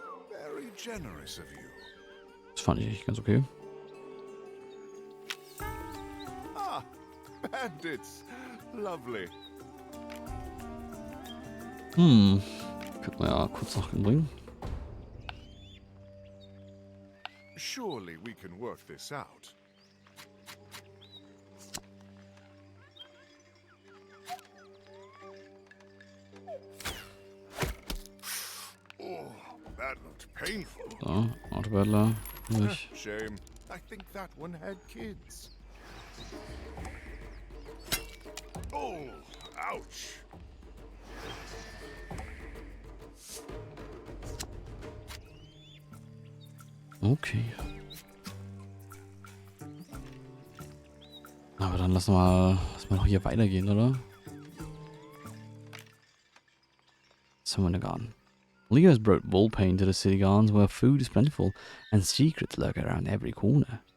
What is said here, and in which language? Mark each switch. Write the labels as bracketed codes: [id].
[en] Very generous of you. [de] Das fand ich ganz okay. [en] Ah, bandits. Lovely. [de] Könnte man ja kurz nachbringen. [en] Surely we can work this out. Oh, that looked painful. [de] So, Autobattler. Durch. [en] Shame. I think that one had kids. Oh, ouch. Okay. [de] Aber dann lassen wir noch hier weitergehen, oder? Was haben wir in der Garten? [en] Leo has brought wall paint to the city gardens where food is plentiful and secrets lurk around every corner.